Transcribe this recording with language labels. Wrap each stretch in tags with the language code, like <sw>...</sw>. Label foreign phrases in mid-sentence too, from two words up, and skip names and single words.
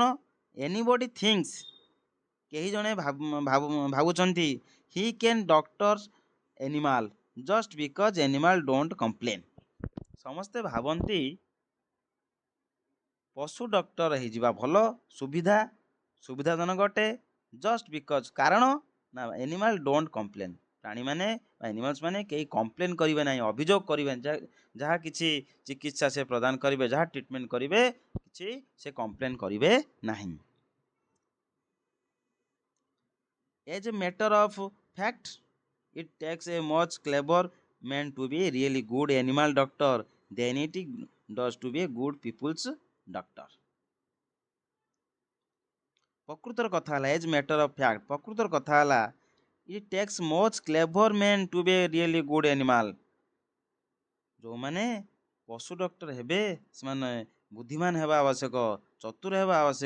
<en>anybody thinks,</en> <or>କେହି ଜଣେ ଭାବୁଛନ୍ତି,</or> <en>he can doctors animal just because animal don't complain,</en> <or>ସମସ୍ତେ ଭାବନ୍ତି ପଶୁ ଡକ୍ଟର ହେଇଯିବା ଭଲ, ସୁବିଧାଜନକ ଅଟେ।</or> <en>just because,</en> <or>କାରଣ ନା</or> <en>animal don't complain,</en> <or>ପ୍ରାଣୀମାନେ ବା ଏନିମାଲ୍ସ ମାନେ କେହି କମ୍ପ୍ଲେନ୍ କରିବେ ନାହିଁ, ଅଭିଯୋଗ କରିବେ, ଯାହା କିଛି ଚିକିତ୍ସା ସେ ପ୍ରଦାନ କରିବେ, ଯାହା ଟ୍ରିଟମେଣ୍ଟ କରିବେ, କିଛି ସେ କମ୍ପ୍ଲେନ୍ କରିବେ ନାହିଁ।</or> <en>As a matter of fact, it takes a much clever man to be a really good animal doctor than it does to be a good people's doctor।</en> <or>ପ୍ରକୃତର କଥା ହେଲା,</or> <en>as matter of fact,</en> <or>ପ୍ରକୃତର କଥା ହେଲା,</or> <en>it takes much clever man to be a really good animal,</en> <or>ଯେଉଁମାନେ ପଶୁ ଡକ୍ଟର ହେବେ ସେମାନେ ବୁଦ୍ଧିମାନ ହେବା ଆବଶ୍ୟକ, ଚତୁର ହେବା ଆବଶ୍ୟକ।</or>